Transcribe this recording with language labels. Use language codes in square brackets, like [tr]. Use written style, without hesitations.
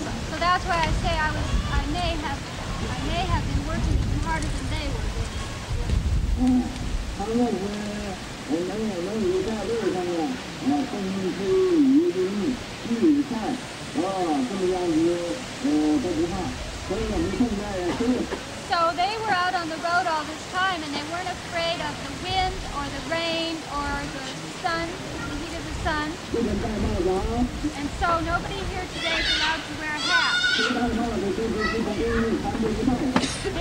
[en] So that's why I say I may have been working even harder than they were. [zh] 他们是能有在路上啊，风吹雨淋日晒，这么样子都不怕。所以我们现在 [en] So they were out on the road all this time, and they weren't afraid of the wind or the rain or the sun, the heat of the sun. And so nobody here today is allowed to wear a hat.